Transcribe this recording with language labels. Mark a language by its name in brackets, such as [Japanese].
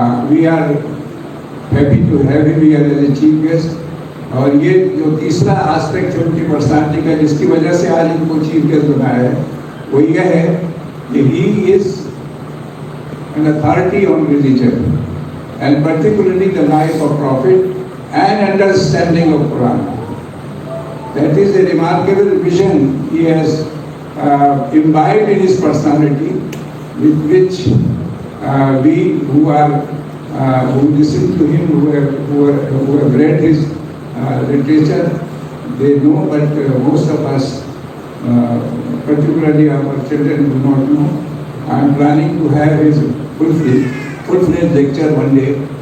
[English] We are happy to have him here as a chief guest. [Hindi] और ये जो तीसरा एस्पेक्ट है उनकी पर्सनालिटी का जिसकी वजह से आज इनको चीफ गेस्ट बनाया है वो ये है कि [English] he is an authority on religion and particularly the life of Prophet and understanding of Quran. That is a remarkable vision he has imbibed in his personality, with which we who listen to him, who have read his literature, they know, but most of us, particularly our children, do not know. I am planning to have his full-fledged lecture one day